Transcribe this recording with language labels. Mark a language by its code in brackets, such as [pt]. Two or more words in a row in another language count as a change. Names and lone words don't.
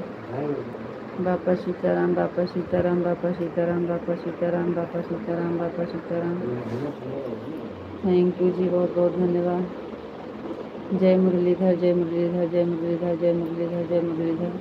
[hi] बापा सीताराम, बापा सीताराम, बापा सीताराम, बापा सीताराम, बापा सीताराम, बापा सीताराम। [en] thank you [hi] जी, बहुत बहुत धन्यवाद। जय मुरलीधर, जय मुरलीधर, जय मुरलीधर, जय मुरलीधर, जय मुरलीधर।